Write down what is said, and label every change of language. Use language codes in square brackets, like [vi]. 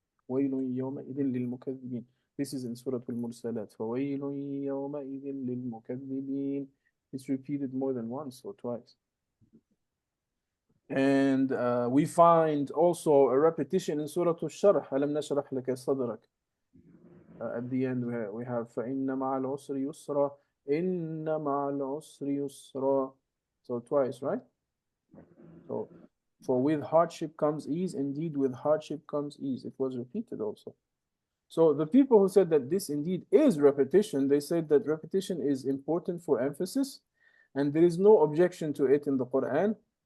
[ar] وَيْلٌ يَوْمَئِذٍ لِلْمُكَذِّبِينَ. [en] This is in Surah Al-Mursalat. [ar] فَوَيْلٌ يَوْمَئِذٍ لِلْمُكَذِّبِينَ. [en] It's repeated more than once or twice. And we find also a repetition in Surah Al-Sharh. [ar] أَلَمْ نَشْرَحْ لَكَ صَدْرَكَ. [en] At the end we have [ar] فَإِنَّ مَعَ الْعُسْرِ يُسْرًا إِنَّ مَعَ الْعُسْرِ يُسْرًا. [en] So twice, right? So for with hardship comes ease, indeed with hardship comes ease. It was repeated also. So the people who said that this indeed is repetition, they said that repetition is important for emphasis, and there is no objection to it in the Quran.